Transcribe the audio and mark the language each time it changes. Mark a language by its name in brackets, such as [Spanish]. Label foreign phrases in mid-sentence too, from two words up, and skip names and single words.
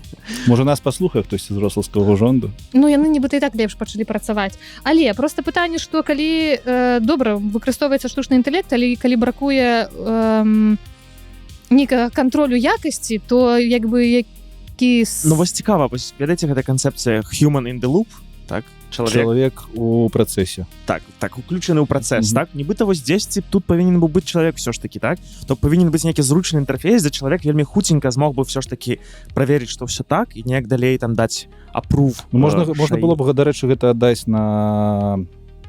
[Belarusian] Можа, нас паслухае хтосьці з уроцлаўскага ўжонду? Ну, яны нібыта і так лепш пачалі працаваць. Але проста пытанне, што калі добра выкарыстоўваецца штучны інтэлект, але калі бракуе нейкага кантролю якасці, то як бы Ну, вось цікава, ведаеце, гэта канцэпцыя [English] human in the loop, [Belarusian] так? Чалавек у працэсе. Так, уключаны ў працэс, так? Нібыта вось дзесьці тут павінен быў быць чалавек ўсё ж такі, так? То павінен быць нейкі зручны інтэрфейс, дзе чалавек вельмі хуценька змог бы ўсё ж такі праверыць, што ўсё так, і неяк далей там даць апрув. Можна было б, дарэчы, гэта аддаць на